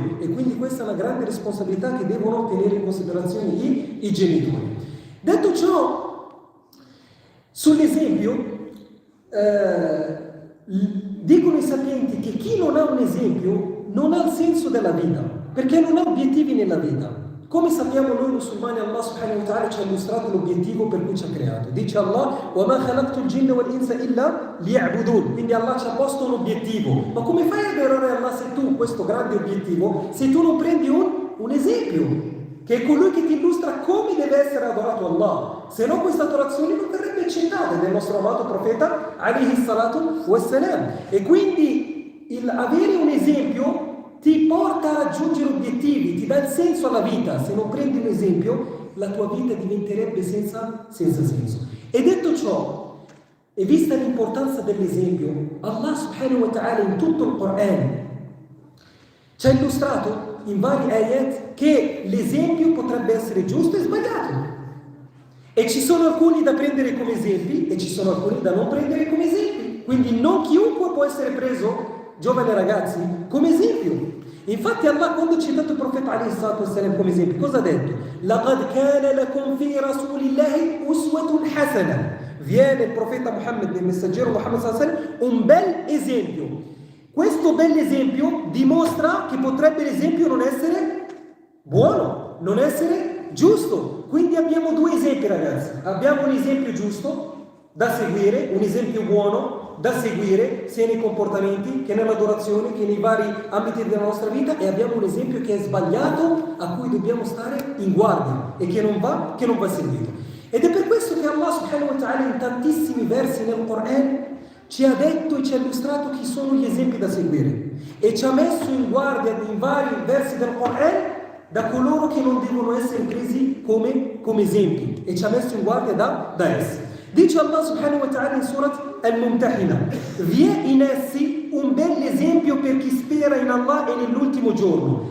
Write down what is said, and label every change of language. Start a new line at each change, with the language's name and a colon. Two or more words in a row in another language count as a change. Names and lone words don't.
Italian: E quindi questa è una grande responsabilità che devono tenere in considerazione i genitori. Detto ciò, sull'esempio, dicono i sapienti che chi non ha un esempio non ha il senso della vita, perché non ha obiettivi nella vita. Come sappiamo noi musulmani, Allah
Arabic: سبحانه وتعالى
Italian: ci ha illustrato l'obiettivo per cui ci ha creato.
Arabic: Dice Allah: وَمَا خَلَقْتُ الْجِنَّ وَالْإِنسَ إِلَّا لِيَعْبُدُونَ.
Italian: Quindi Allah ci ha posto un obiettivo. Ma come fai ad adorare Allah se tu, questo grande obiettivo, se tu non prendi un esempio, che è colui che ti illustra come deve essere adorato Allah? Se no questa adorazione non verrebbe accettata del nostro amato profeta
Arabic: عليه الصلاة والسلام.
Italian: E quindi avere un esempio ti porta a raggiungere obiettivi, ti dà il senso alla vita. Se non prendi un esempio, la tua vita diventerebbe senza senso. E detto ciò, e vista l'importanza dell'esempio, Allah
Arabic: سبحانه وتعالى
Italian: in tutto il Quran ci ha illustrato in vari ayat che l'esempio potrebbe essere giusto e sbagliato. E ci sono alcuni da prendere come esempi e ci sono alcuni da non prendere come esempi. Quindi non chiunque può essere preso, giovani ragazzi, come esempio. Infatti Allah, quando ha citato il profeta
Arabic: عليه الصلاة والسلام
Italian: come esempio, cosa ha detto?
Arabic: لَقَدْ كَانَ لَكُمْ فِي رَسُولِ اللَّهِ أُسْوَةٌ حَسَنَةٌ.
Italian: Viene il profeta Muhammad, il messaggero Muhammad
Arabic: صلى الله عليه وسلم,
Italian: un bel esempio. Questo bel esempio dimostra che potrebbe l'esempio non essere buono, non essere giusto. Quindi abbiamo due esempi, ragazzi. Abbiamo un esempio giusto da seguire, un esempio buono da seguire sia nei comportamenti che nell'adorazione che nei vari ambiti della nostra vita, e abbiamo un esempio che è sbagliato, a cui dobbiamo stare in guardia e che non va seguito. Ed è per questo che Allah
Arabic: سبحانه وتعالى
Italian: in tantissimi versi nel Quran ci ha detto e ci ha illustrato chi sono gli esempi da seguire, e ci ha messo in guardia in vari versi del Quran da coloro che non devono essere presi come esempi, e ci ha messo in guardia da essi. Dice Allah
Arabic: سبحانه وتعالى
Italian: in Surat Al-Mumtahina: vi è in essi un bel esempio per chi spera spera in Allah e nell'ultimo giorno.